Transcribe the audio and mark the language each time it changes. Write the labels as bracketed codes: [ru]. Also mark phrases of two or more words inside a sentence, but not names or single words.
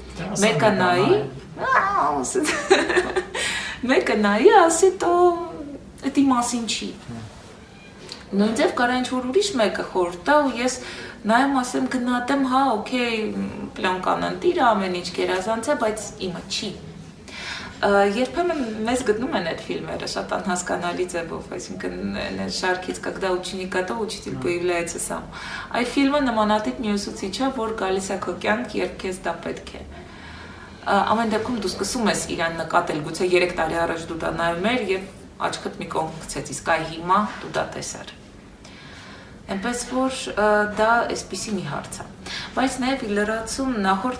[hy] մեկը նայի ասի, то էդի մասին չի։ Նույնպես կարող է ինչ-որ ուրիշ մեկը խորհուրդ տա ու ես նայեմ ասեմ գնահատեմ, հա, օքեյ, պլանկան ընտիր ամեն ինչ գերազանց է, բայց իմը չի։ Երբեմն մեզ գտնում են այդ ֆիլմերը շատ անհասկանալի ձևով, այսինքն շարքից [ru] когда ученика то учитель появляется сам։ [hy] Այդ ֆիլմը նմանատիպ մի ուսուցիչ է, որ գալիս է քո կյանք, երբ քեզ դա պետք է։ Ամեն դեպքում դու սկսում ես իրան նկատել, գուցե 3 տարի առաջ դու դա նայում ես եւ աչքդ մի կողմ գցեց, իսկ այ հիմա դու դա տեսար։ Այնպես որ դա այսպիսի մի հարց է։ Բայց նաև լրացում նախորդ